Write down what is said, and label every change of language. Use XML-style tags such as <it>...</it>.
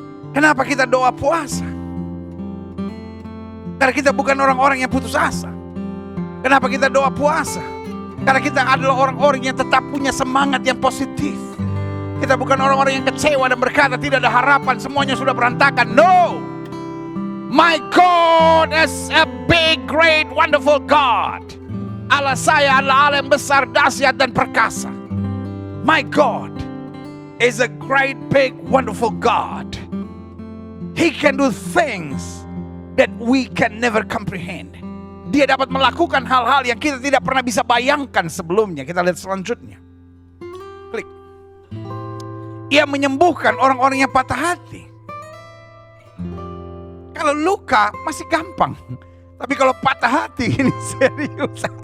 <id>Kenapa kita doa puasa? Karena kita bukan orang-orang yang putus asa. Kenapa kita doa puasa? Karena kita adalah orang-orang yang tetap punya semangat yang positif. Kita bukan orang-orang yang kecewa dan berkata tidak ada harapan, semuanya sudah berantakan.</id> <en>No, my God is a big, great, wonderful God.</en> <id>Allah saya adalah Allah yang besar, dahsyat dan perkasa.</id> <en>My God is a great, big, wonderful God. He can do things that we can never comprehend.</en> <id>Dia dapat melakukan hal-hal yang kita tidak pernah bisa bayangkan sebelumnya. Kita lihat selanjutnya. Klik. Ia menyembuhkan orang-orang yang patah hati. Kalau luka masih gampang. Tapi kalau patah hati ini serius.</id>